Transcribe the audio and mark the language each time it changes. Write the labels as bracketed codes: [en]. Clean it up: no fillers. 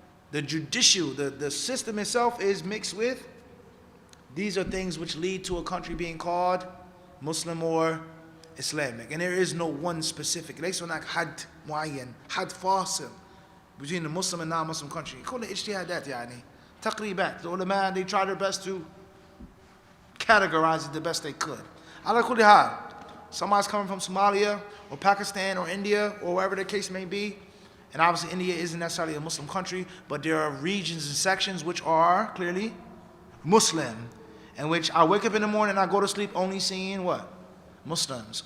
[en] The judicial, the system itself is mixed with. These are things which lead to a country being called Muslim or Islamic. And there is no one specific. [ar] ليس هناك حد معين, حد فاصل [en] between the Muslim and non-Muslim country. [ar] كل اجتهادات يعني تقريبات. [en] The ulama, they try their best to categorize it the best they could. [ar] على كل حال, [en] somebody's coming from Somalia or Pakistan or India or wherever the case may be, and obviously India isn't necessarily a Muslim country, but there are regions and sections which are clearly Muslim, in which I wake up in the morning and I go to sleep only seeing what? Muslims.